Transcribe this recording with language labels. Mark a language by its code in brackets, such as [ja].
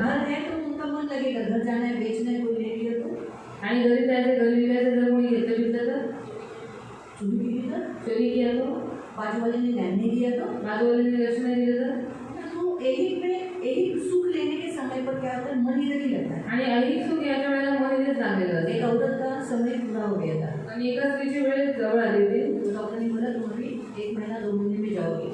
[hi] घर है तो उनका मन लगेगा, घर जाना है, बेचना है, कोई ले लिया तो [mr] आणि घरी जायचं, घरी विकायचं, जर कोणी घेतलं बिकलं तर चोरी की तर [hi] चोरी किया तो बाजू वाले ने ध्यान नहीं दिया तो [mr] बाजूवाल्यांनी लक्ष नाही दिलं [hi] तो ऐहिक सुख लेने के समय पर क्या होता है, मन इधर ही लगता है। [mr] तर आणि ऐहिक सुख याच्या वेळेला मन इथेच लागलेलं [hi] एक [mr] असतं [hi] औरत का समय पूरा हो गया था, [mr] आणि एका स्त्रीची वेळ जवळ आली होती। [hi] तो डॉक्टर ने बोला तुम अभी 1 महीना 2 महीने में जाओगी।